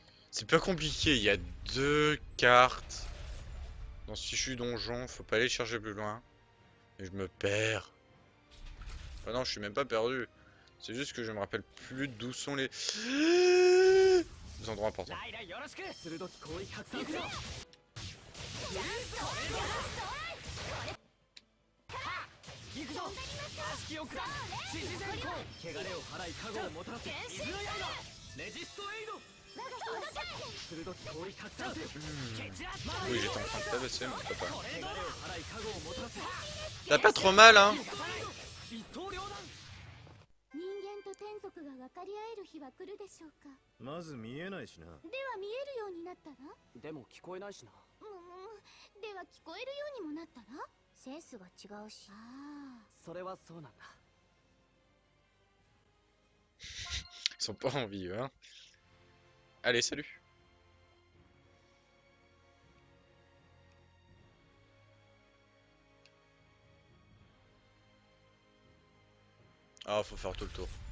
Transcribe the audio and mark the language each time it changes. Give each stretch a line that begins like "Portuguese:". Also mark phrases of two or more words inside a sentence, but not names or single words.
French: C'est pas compliqué, il y a 2 cartes dans ce fichu donjon, faut pas aller chercher plus loin. Et je me perds. Ah non, je suis même pas perdu. C'est juste que je me rappelle plus d'où sont les endroits importants.
Japanese: ライラよろしく鋭き氷拡散する行くぞ悪しき奥だ獅子善光汚れを払い加護をもたらせ水の刃レジストエイド鋭き氷拡散するケチラ
French: Oui, j'étais en train de t'abaisser, mon papa.
Japanese: 汚れを払い加護をもたらせ
French: T'as pas trop mal, hein?
Japanese: 一刀両断人間と天族が分かり合える日は来るでしょうか。まず見えないしな。では見えるようになったら、でも聞こえないしなでは聞こえるようにもなったら、センスが違うし。ああ、それはそうなんだ
French: Ils sont pas envieux, hein? Allez, salut! Ah, faut faire tout le tour.